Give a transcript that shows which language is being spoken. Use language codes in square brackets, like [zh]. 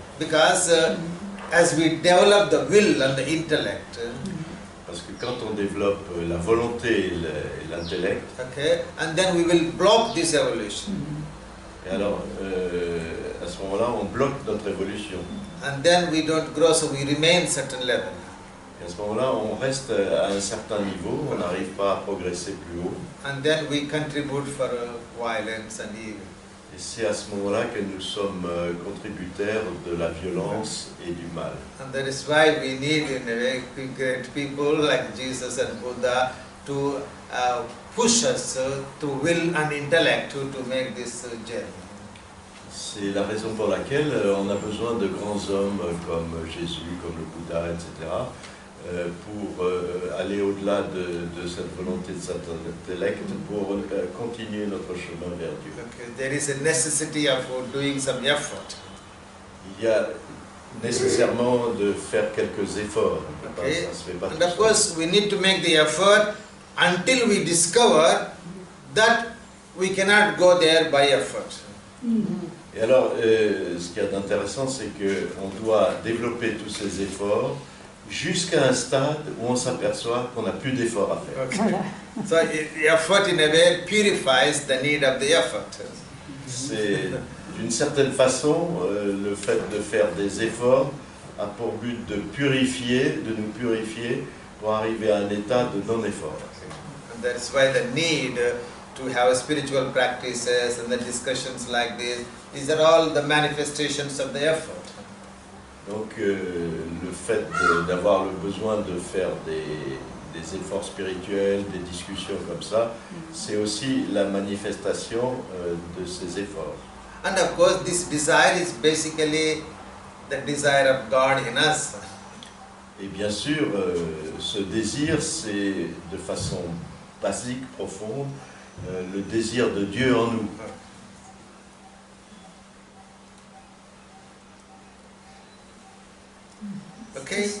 [en] Because as we develop the will and the intellect, [fr] Parce que quand on développe la volonté et l'intellect, [en] okay, and then we will block this evolution. [fr] et alors à ce moment-là, on bloque notre évolution. [en] And then we don't grow, so we remain certain level. [fr] Et à ce moment-là, on reste à un certain niveau, on n'arrive pas à progresser plus haut. [en] And then we contribute for violence and evil. [fr] Et c'est à ce moment-là que nous sommes contributaires de la violence et du mal. [en] And that is why we need, in a way, great people like Jesus and Buddha to push us to will and intellect to make this journey. [fr] C'est la raison pour laquelle on a besoin de grands hommes comme Jésus, comme le Bouddha, etc., pour aller au-delà de cette volonté, de cet intellect, pour continuer notre chemin vers Dieu. [en] Okay, there is a necessity of doing some effort. [fr] Il y a nécessairement de faire quelques efforts. [en] Okay. [fr] Ça se fait pas [en] And [fr] tout [en] of [fr] seul. [en] course, we need to make the effort until we discover that we cannot go there by effort. [fr] Et alors, ce qu'il y a d'intéressant, c'est qu'on doit développer tous ces efforts jusqu'à un stade où on s'aperçoit qu'on n'a plus d'efforts à faire. [en] Okay. So effort in a way purifies the need of the effort. [fr] C'est d'une certaine façon, le fait de faire des efforts a pour but de nous purifier pour arriver à un état de non-effort. [en] And that's why the need to have spiritual practices and the discussions like this, these are all the manifestations of the effort. [fr] Donc le fait d'avoir le besoin de faire des efforts spirituels, des discussions comme ça, c'est aussi la manifestation de ces efforts. [en] And of course, this desire is basically the desire of God in us. [fr] Et bien sûr, ce désir, c'est de façon basique, profonde, le désir de Dieu en nous. [en] Okay?